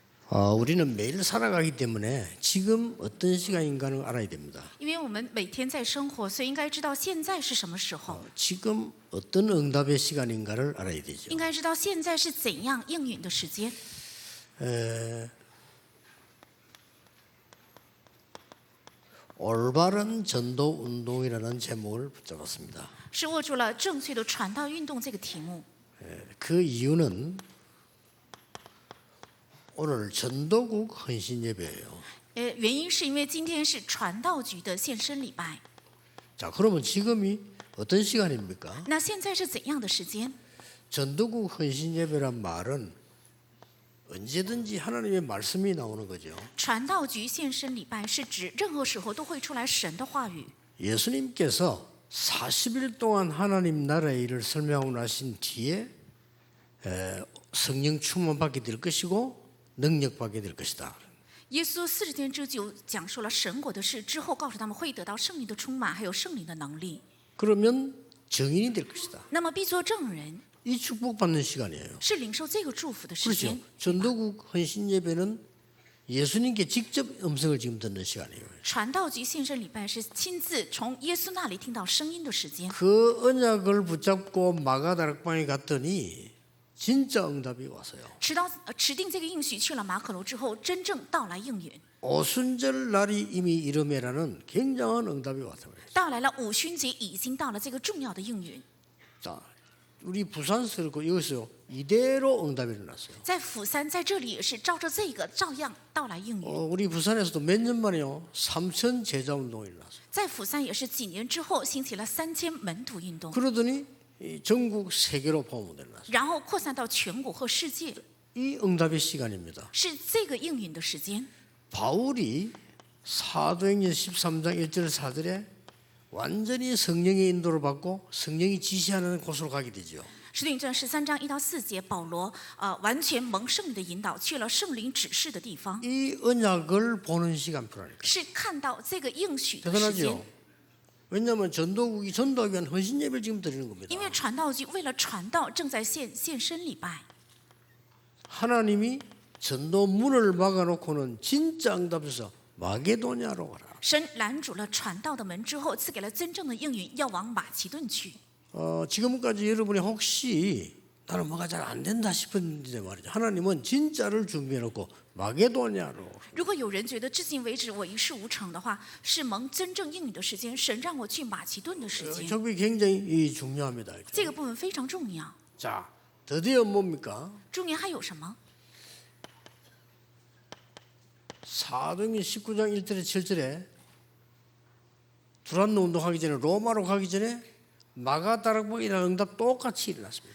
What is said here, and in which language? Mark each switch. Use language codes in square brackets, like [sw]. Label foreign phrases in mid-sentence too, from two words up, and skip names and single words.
[ko] 우리는 매일 살아가기 때문에 지금 어떤 시간인가를 알아야 됩니다. [zh] 因为我们每天在生活，所以应该知道现在是什么时候， [ko] 지금 어떤 응답의 시간인가를 알아야 되죠. [zh] 应该知道现在是怎样应允的时间。 [ko] 올바른 전도 운동이라는 제목을 붙잡았습니다. [zh] 是握住了正确的传道运动这个题目。 [ko] 그 이유는 오늘 전도국 헌신 예배예요. [zh] 原因是因为今天是传道局的献身礼拜。 [ko] 자, 그러면 지금이 어떤 시간입니까? [zh] 那现在是怎样的时间？ [ko] 전도국 헌신 예배란 말은 언제든지 하나님의 말씀이 나오는 거죠. [zh] 传道局献身礼拜是指任何时候都会出来神的话语。 [ko] 예수님께서 40일 동안 하나님 나라의 일을 설명하고 나신 뒤에 성령 충만받게 될 것이고 능력받게 될 것이다. [zh] 耶稣40天之久讲述了神国的事之后，告诉他们会得到圣灵的充满，还有圣灵的能力。 [ko] 그러면 정인이 될 것이다. [zh] 那么必做证人， [ko] 이 축복받는 시간이에요. [zh] 是领受这个祝福的时 [ko] 그렇죠. [zh] 间。 [ko] 전도국 헌신 예배는 예수님께 직접 음성을 지금 듣는 시간이에요. [zh] 传道局献身礼拜是亲自从耶稣那里听到声音的时间。 [ko] 그 언약을 붙잡고 마가다락방에 갔더니 진짜 응답이 왔어요. [zh] 持定这个应许去了马可楼之后，真正到来应允， [ko] 오순절 날이 이미 이름에라는 굉장한 응답이 왔어요. [zh] 到来了五旬节已经到了这个重要的应允。 [ko] 자, 우리 부산서 그렇고 여기서 이대로 응답이 일어났어요. [zh] 在釜山，在这里也是照着这个照样到来应允。 [ko] 우리 부산에서도 몇 년 만에요. 3천 제자 운동이 일어났어요. [zh] 在釜山也是几年之后兴起了3000门徒运动， [ko] 그러더니 이 전국 세계로 포함이 일어났어요. [zh] 然后扩散到全国和世界， [ko] 이 응답의 시간입니다. [zh] 是这个应允的时间。 [ko] 바울이 사도행전 13장 1절 4절에 완전히 성령의 인도를 받고 성령이 지시하는 곳으로 가게 되죠. [zh] 使徒行传13章1到4节，保罗完全蒙圣灵的引导，去了圣灵指示的地方， [ko] 이 언약을 보는 시간 필요하니까. [zh] 是看到这个应许的时间。 [ko] 대단하죠. 왜냐하면 전도국이 전도하기 위한 헌신 예배를 지금 드리는 겁니다. [zh] 因为传道局为了传道，正在献身礼拜。 [ko] 하나님이 전도 문을 막아놓고는 진짜 응답해서 마게도냐로 가라. [zh] 神拦阻了传道的门之后，赐给了真正的应允，要往马其顿去。 [ko] 지금까지 여러분이 혹시 나는 뭐가 잘 안 된다 싶은데 말이죠. 하나님은 진짜를 준비해놓고 마게도냐로. [zh] 如果有人觉得至今为止我一事无成的话，是蒙真正应允的时间，神让我去马其顿的时间， [ko] 저게 굉장히 중요합니다. [zh] 这个部分非常重要。 [ko] 자, 드디어 뭡니까? [zh] 中年还有什么？ [ko] 사도행전 19장 1절에 7절에 두란노 운동하기 전에 로마로 가기 전에 마가다락방이라는 응답 똑같이 일어났습니다.